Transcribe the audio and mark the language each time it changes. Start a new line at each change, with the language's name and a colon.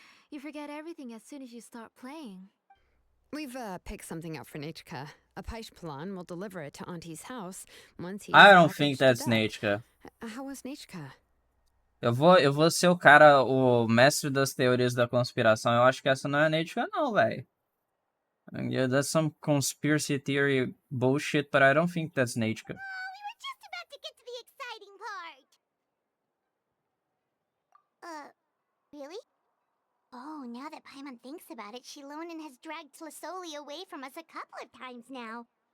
English: You forget everything as soon as you start playing. We've picked something up for Nechka. A Paishpalan will deliver it to Auntie's house once he's I don't think packaged that's it up. Nechka. How was Nechka?
Portuguese: Eu vou ser o cara, o mestre das teorias da conspiração. Eu acho que essa não é Nechka, não, velho.
English: Yeah, that's some conspiracy theory bullshit, but I don't think that's Nechka. Oh, we were just about to get to the exciting part! Really? Oh, now that Paimon thinks about it, Shilonen has dragged Tlisoli away from us a couple of times now.